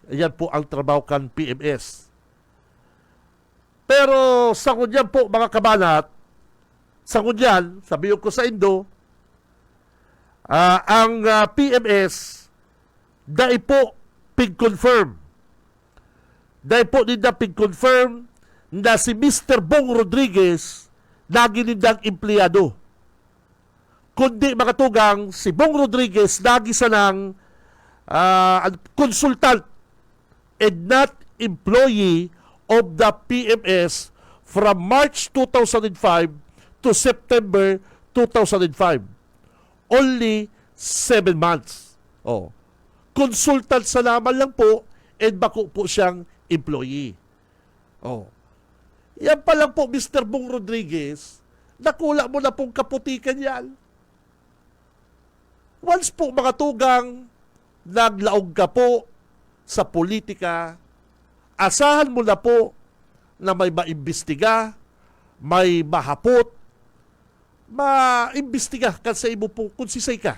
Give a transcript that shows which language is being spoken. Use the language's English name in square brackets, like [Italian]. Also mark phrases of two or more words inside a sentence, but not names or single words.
[Bikol] Ayan po ang trabaho kan PMS. Pero sa kunyan po, mga kabanat, sa kunyan, sabihin ko sa Indo, ang PMS, dahil po pig-confirm. Dahil po nila pig-confirm na si Mr. Bong Rodriguez lagi nindang empleyado. Kundi mga tugang, si Bong Rodriguez lagi sanang [English] consultant and not employee of the PMS from March 2005 to September 2005. Only 7 months. Oh. [Bikol] Consultant sa laman lang po and bako po siyang employee. Oh. Yan pa lang po, Mr. Bong Rodriguez, nakula mo na pong kaputikan yan. Once po, mga tugang, naglaog ka po sa politika, asahan mo na po na may maimbestiga, may mahapot, maimbestiga kasi mo po kung sisay ka.